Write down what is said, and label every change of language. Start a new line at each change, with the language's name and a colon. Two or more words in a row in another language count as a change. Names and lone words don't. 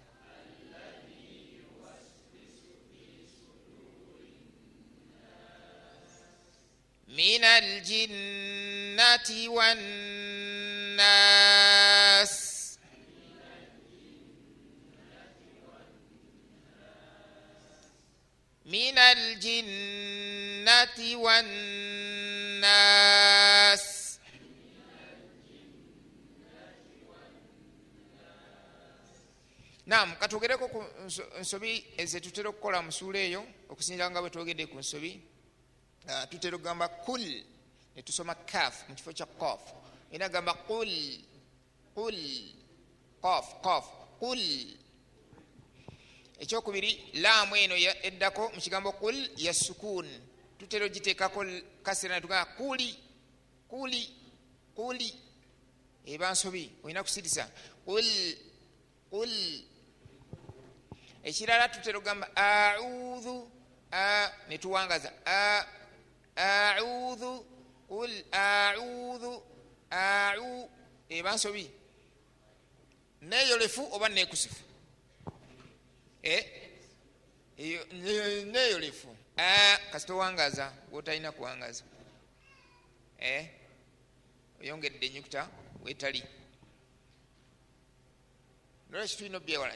Arabic: من الجنة والناس من الجنة
Ganda: والناس Naam, katugereko ku nsobi ezetutera okukola mu suula eyo okusinziira nga bwe twogedde ku nsobi. Tutera okugamba kul ne tusoma kaf mu kifo kya qaf. Era gamba
Arabic: قل قاف قل.
Ganda: Ekyokubiri laamu eno eddako mu kigambo qul ya sukun. Tutera ogiteekako kasira ne tugamba kuli eba nsobi olina kusirisa qul. Ekirala tutera okugamba a'udhu ne tuwangaza
Arabic: أعوذ قل أعوذ
Ganda: eba nsobi neeyolefu oba neekusifu neeyolefu kasita owangaza gwotalina kuwangaza oyongedde ennyukuta weetali nolwekyo tulina obyewala.